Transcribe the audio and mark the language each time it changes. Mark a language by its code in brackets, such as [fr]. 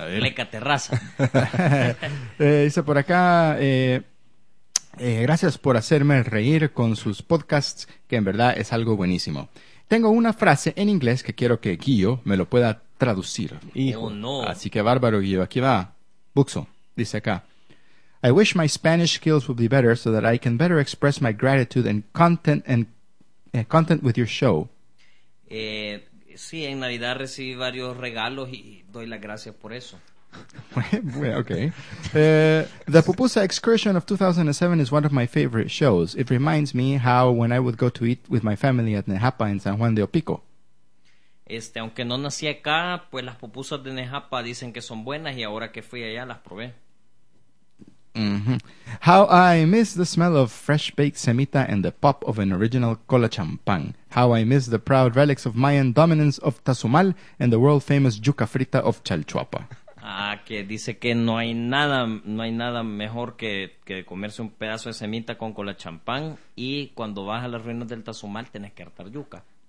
[es] Leca terraza. Dice por acá... gracias por hacerme reír con sus podcasts, que en verdad es algo buenísimo. Tengo una frase en inglés que quiero que Guillo me lo pueda traducir. Hijo. Oh, no. Así que bárbaro, Guillo. Aquí va. Buxo, dice acá. [en] I wish my Spanish skills would be better so that I can better express my gratitude and content with your show. [es] Sí, en Navidad recibí varios regalos y doy las gracias por eso. [en] Okay. The Pupusa Excursion of 2007 is one of my favorite shows. It reminds me how when I would go to eat with my family at Nejapa in San Juan de Opico. [es] Aunque no nací acá, pues las pupusas de Nejapa dicen que son buenas y ahora que fui allá las probé. [en] Mm-hmm. How I miss the smell of fresh baked semita and the pop of an original cola champán. How I miss the proud relics of Mayan dominance of Tazumal and the world famous yuca frita of Chalchuapa. [es] Ah, que dice que no hay nada mejor que comerse un pedazo de semita con cola champán y cuando vas a las ruinas del Tazumal tienes que hartar yuca.